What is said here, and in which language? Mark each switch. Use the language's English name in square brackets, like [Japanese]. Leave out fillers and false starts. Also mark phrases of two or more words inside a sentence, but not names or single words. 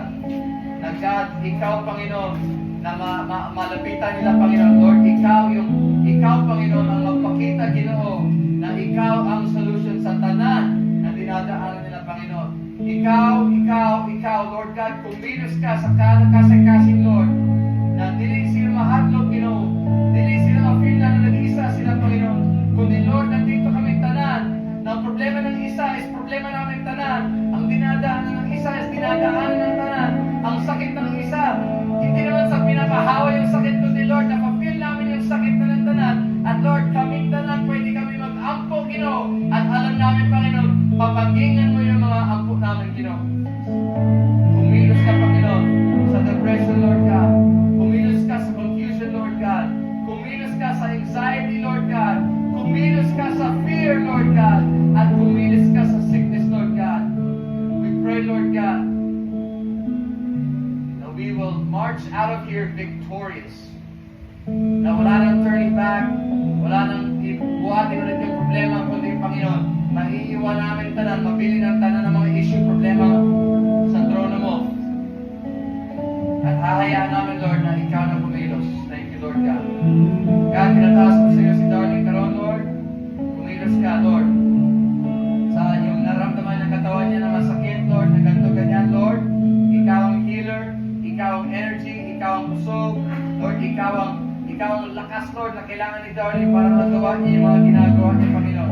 [Filipino] Na God, ikaw, Panginoon, na malapitan nila, Panginoon. Lord, ikaw, Panginoon, ang magpakita, Ginoo, na ikaw ang solution sa tanan na dinadaanan nila, Panginoon. [Cebuano] Ikaw, [English] Lord God, [Cebuano] kumilos ka sa kasing-kasing, Lord, na dili sila mahadlok, Ginoo. [Filipino] Dili sila ma-feel na nag-iisa sila, Panginoon. Kundi, Lord, nandito kami tanan. Na ang problema ng isa is problema namin tanan. Ang dinadaanan ng isa is dinadaanan ng tanan. Ang sakit ng isa, hindi naman sa pinapahawa yung sakit, kundi, Lord, napapil namin yung sakit na ng tanan. At Lord, kaming tanan, pwede kami mag-ampo, Ginoo. At alam namin, Panginoon, papanggingan mo yung mga ampo namin, Ginoo. Kumilos ka, Panginoon, sa depression, [English] Lord God. [Filipino] Kumilos ka sa confusion, [English] Lord God. [Filipino] Kumilos ka sa anxiety, [English] Lord God. [Filipino] Kumilos ka sa fear, [English] Lord God. [Filipino] At kumilos ka sa sickness, [English] Lord God. We pray, Lord God, that we will march out of here victorious. [Filipino] Na wala nang [English] turning back, [Filipino] wala nang ibuhatin ulit yung problema, kundi Panginoon, maiiwan namin tanan, mabili ng tanan ng mga issue, problema sa trono mo. At hahayaan namin, Lord, na ikaw na kumilos. [English] Thank you, Lord God. [Filipino] God, pinataas ko sa iyo si Darling karon, Lord. Kumilos ka, Lord. Sa yung naramdaman ng katawan niya na masakit, Lord, na ganito ganyan, Lord. Ikaw ang healer, kailangan ni Darling para magawa niya yung mga ginagawa niya, Panginoon.